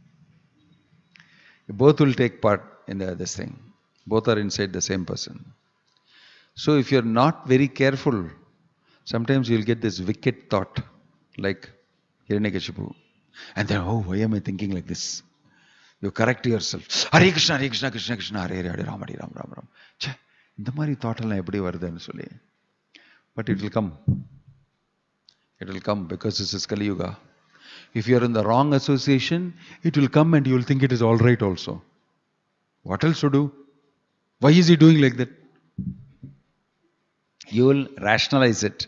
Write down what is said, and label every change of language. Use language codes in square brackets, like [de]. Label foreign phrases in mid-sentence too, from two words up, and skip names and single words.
[en] Both will take part in this thing. Both are inside the same person. So if you're not very careful, sometimes you'll get this wicked thought, like Hiranyakashipu. And then, oh, why am I thinking like this? You correct yourself. Hare Krishna, Hare Krishna, Krishna Krishna, Hare Hare, Hare Ram, Hare Ram, Ram Ram. [ta] Che, இந்த மாதிரி thought எல்லாம் எப்படி வருதுன்னு சொல்லி. [en] But it will come. It will come because this is Kali Yuga. If you are in the wrong association, it will come and you will think it is all right also. What else to do? Why is he doing like that? You will rationalize it.